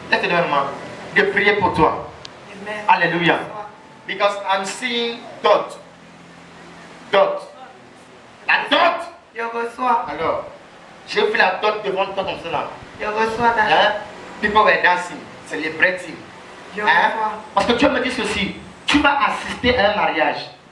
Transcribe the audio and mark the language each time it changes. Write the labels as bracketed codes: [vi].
[fr] Laisse-le-moi de prier pour toi. Amen. [en] Alléluia. Because I'm seeing dot. La dot. [fr] Je reçois. Alors, j'ai vu la dot devant toi comme ça là. Je reçois dans Hein? [en] People were dancing, celebrating. [fr] Je Hein? reçois. Parce que Dieu me dit ceci. Tu vas assister à un mariage.